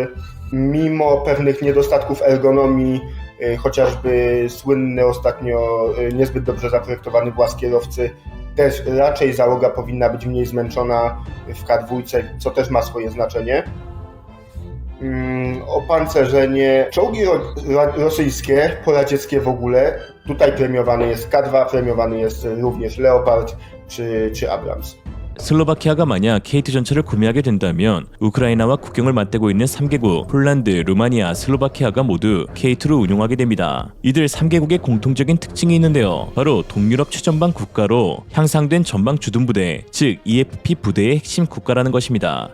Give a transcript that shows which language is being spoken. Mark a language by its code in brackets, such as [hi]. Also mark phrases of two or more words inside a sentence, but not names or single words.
[pl] Mimo pewnych niedostatków ergonomii, chociażby słynny ostatnio niezbyt dobrze zaprojektowany właz kierowcy, też raczej załoga powinna być mniej zmęczona w K2, co też ma swoje znaczenie. Opancerzenie. Czołgi rosyjskie, poradzieckie w ogóle, tutaj premiowany jest K2, premiowany jest również Leopard czy Abrams. [ko] 슬로바키아가 만약 K2 전차를 구매하게 된다면 우크라이나와 국경을 맞대고 있는 3개국 폴란드, 루마니아, 슬로바키아가 모두 K2를 운용하게 됩니다. 이들 3개국의 공통적인 특징이 있는데요. 바로 동유럽 최전방 국가로 향상된 전방 주둔부대, 즉 EFP 부대의 핵심 국가라는 것입니다.